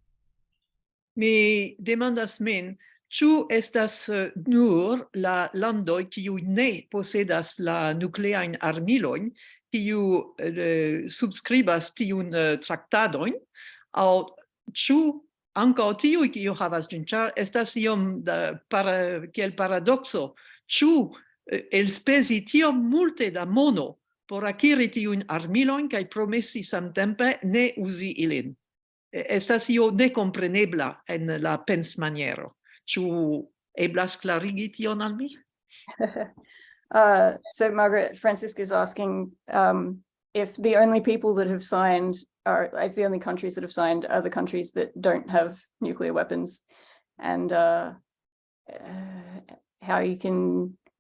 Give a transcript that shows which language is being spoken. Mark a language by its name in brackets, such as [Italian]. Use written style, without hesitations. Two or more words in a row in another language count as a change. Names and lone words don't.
[Esperanto] Mi demandas min, ĉu estas nur la landoj kiuj ne posedas la nukleajn armilojn, kiu subskribas tiun traktadojn, aŭ ĉu ankaŭ tiuj kiu havas ĝin, ĉar estas iom kiel paradokso, ĉu elspezi tiom multe da mono por akiri tiujn armilojn kaj promesi samtempe ne uzi ilin. Estas io nekomprenebla en la pensmaniero. Ĉu eblas klarigi tion al mi? [English] So Margaret, Francisca is asking if the only people that have signed if the only countries that have signed are the countries that don't have nuclear weapons, and how you can.